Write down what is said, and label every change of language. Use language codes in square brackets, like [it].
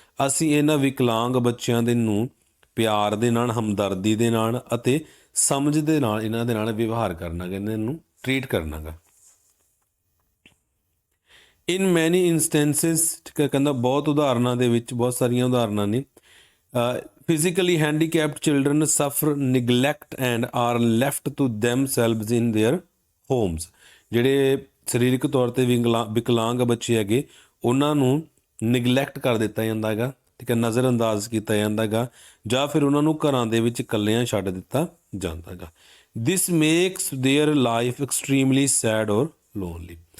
[pa] ਅਸੀਂ ਇਹਨਾਂ ਵਿਕਲਾਂਗ ਬੱਚਿਆਂ ਦੇ ਨੂੰ ਪਿਆਰ ਦੇ ਨਾਲ, ਹਮਦਰਦੀ ਦੇ ਨਾਲ ਅਤੇ ਸਮਝ ਦੇ ਨਾਲ ਇਹਨਾਂ ਦੇ ਨਾਲ ਵਿਵਹਾਰ ਕਰਨਾ ਗਾ, ਇਹਨਾਂ ਨੂੰ ਟਰੀਟ ਕਰਨਾ ਗਾ. [en] in many instances, [pa] ਠੀਕ ਹੈ, ਕਹਿੰਦਾ ਬਹੁਤ ਉਦਾਹਰਨਾਂ ਦੇ ਵਿੱਚ, ਬਹੁਤ ਸਾਰੀਆਂ ਉਦਾਹਰਨਾਂ ਨੇ. [en] physically handicapped children suffer neglect and are left to themselves in their homes. [pa] ਜਿਹੜੇ ਸਰੀਰਕ ਤੌਰ 'ਤੇ ਵਿਕਲਾਂਗ ਬੱਚੇ ਹੈਗੇ ਉਹਨਾਂ ਨੂੰ ਨਿਗਲੈਕਟ ਕਰ ਦਿੱਤਾ ਜਾਂਦਾ ਹੈਗਾ, ਠੀਕ ਹੈ, ਨਜ਼ਰ ਅੰਦਾਜ਼ ਕੀਤਾ ਜਾਂਦਾ ਹੈਗਾ, ਜਾਂ ਫਿਰ ਉਹਨਾਂ ਨੂੰ ਘਰਾਂ ਦੇ ਵਿੱਚ ਇਕੱਲਿਆਂ ਛੱਡ ਦਿੱਤਾ ਜਾਂਦਾ ਹੈਗਾ. [en] This makes their life extremely sad or lonely.